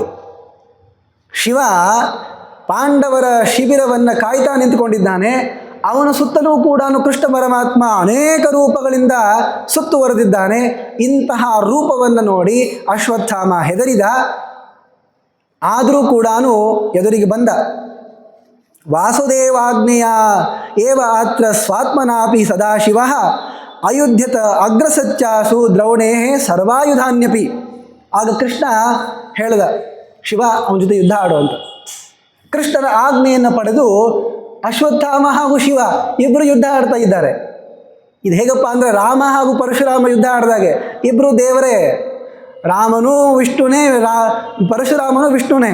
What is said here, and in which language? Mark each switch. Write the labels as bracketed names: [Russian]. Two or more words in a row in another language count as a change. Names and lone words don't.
[Kannada] ಶಿವ ಪಾಂಡವರ ಶಿಬಿರವನ್ನು ಕಾಯ್ತಾ ನಿಂತುಕೊಂಡಿದ್ದಾನೆ. ಅವನ ಸುತ್ತಲೂ ಕೂಡ ಕೃಷ್ಣ ಪರಮಾತ್ಮ ಅನೇಕ ರೂಪಗಳಿಂದ ಸುತ್ತುವರೆದಿದ್ದಾನೆ. ಇಂತಹ ರೂಪವನ್ನು ನೋಡಿ ಅಶ್ವತ್ಥಾಮ ಹೆದರಿದ. ಆದರೂ ಕೂಡ ಎದುರಿಗೆ ಬಂದ. [Sanskrit] ವಾಸುದೇವಾಜ್ಞೆಯ ಏವ ಅತ್ರ ಸ್ವಾತ್ಮನಾಪಿ ಸದಾಶಿವ ಅಯುಧ್ಯತ ಅಗ್ರಸತ್ಯಾಸು ದ್ರೌಣೇ ಸರ್ವಾಯುಧಾನ್ಯಪಿ. [Kannada] ಆಗ ಕೃಷ್ಣ ಹೇಳ್ದ, ಶಿವ ಅವನ ಜೊತೆ ಯುದ್ಧ ಆಡು ಅಂತ. ಕೃಷ್ಣನ ಆಜ್ಞೆಯನ್ನು ಪಡೆದು ಅಶ್ವತ್ಥಾಮ ಹಾಗೂ ಶಿವ ಇಬ್ಬರು ಯುದ್ಧ ಆಡ್ತಾ ಇದ್ದಾರೆ. ಇದು ಹೇಗಪ್ಪ ಅಂದರೆ ರಾಮ ಹಾಗೂ ಪರಶುರಾಮ ಯುದ್ಧ ಆಡಿದಾಗೆ, ಇಬ್ಬರು ದೇವರೇ, ರಾಮನೂ ವಿಷ್ಣುನೇ, ಪರಶುರಾಮನೂ ವಿಷ್ಣುನೇ.